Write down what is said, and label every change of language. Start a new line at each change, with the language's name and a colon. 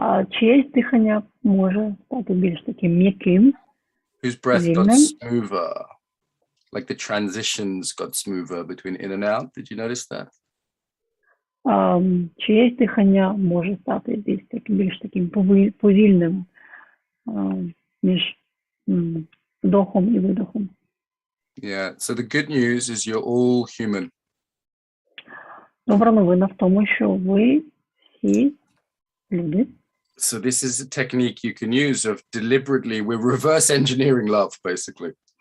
Ukrainian: Чиєсь дихання може стати більш таким м'яким.
English: Whose breath got smoother? Like the transitions got smoother between in and out. Did you notice that?
Ukrainian: Чиєсь дихання може стати більш таким повільним між вдохом і видохом.
English: Yeah, so the good news is you're all human.
Ukrainian: Добра новина в тому, що ви всі люди.
English: So this is a technique you can use of deliberately, we're reverse engineering love, basically.